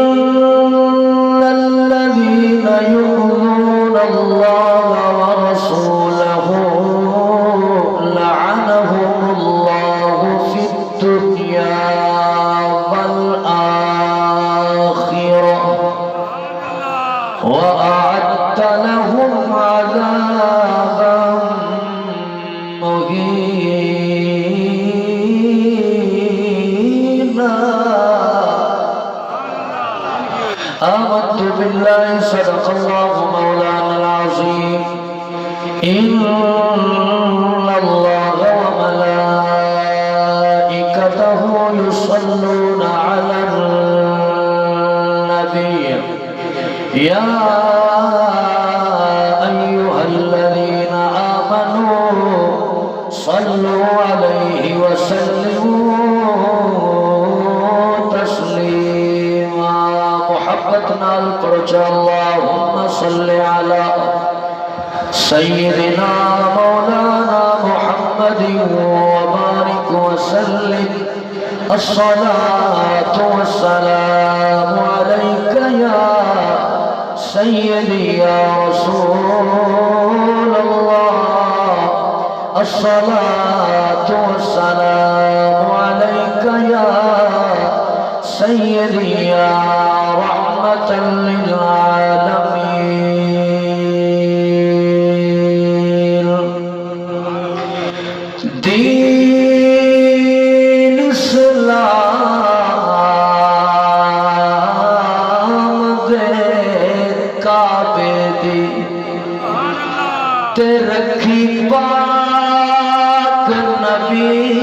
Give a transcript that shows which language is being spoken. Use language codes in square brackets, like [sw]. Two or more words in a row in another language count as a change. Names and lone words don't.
[ar] إن الذين يؤذون الله ورسوله لعنهم الله في الدنيا والآخرة وأعد لهم عذابا مهينا. آمنت بالله صدق الله مولانا العظيم. إن الله وملائكته يصلون على النبي يا أيها الذين آمنوا صلوا عليه وسلموا تسليما. [pa] محبت نال پہنچا. [ar] اللهم صل على سيدنا مولانا محمد وبارك وسلم. الصلاة والسلام عليك يا سيدي يا رسول الله. الصلاة والسلام عليك يا سيدي يا رحمة للعالمين. [pa] دین اسلام دے کعبے دی تے رکھی پاک نبی